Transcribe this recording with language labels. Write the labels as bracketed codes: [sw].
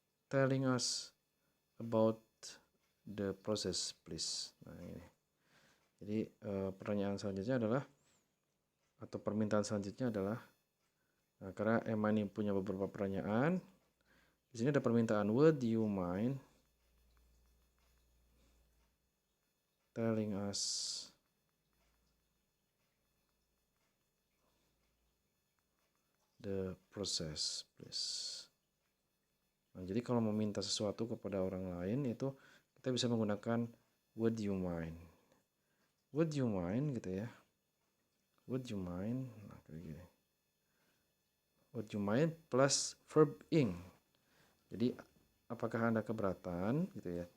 [en] telling us about the process, please. [id] Nah, ini. Jadi pertanyaan selanjutnya adalah, atau permintaan selanjutnya adalah, nah, karena Emma ini punya beberapa pertanyaan. Di sini ada permintaan, [en] would you mind telling us the process, please. [id] Nah, jadi kalau meminta sesuatu kepada orang lain itu kita bisa menggunakan [en] would you mind. Would you mind gitu ya. Would you mind? [id] Nah, kayak gini. [en] Would you mind plus verb ing. [id] Jadi apakah Anda keberatan gitu ya?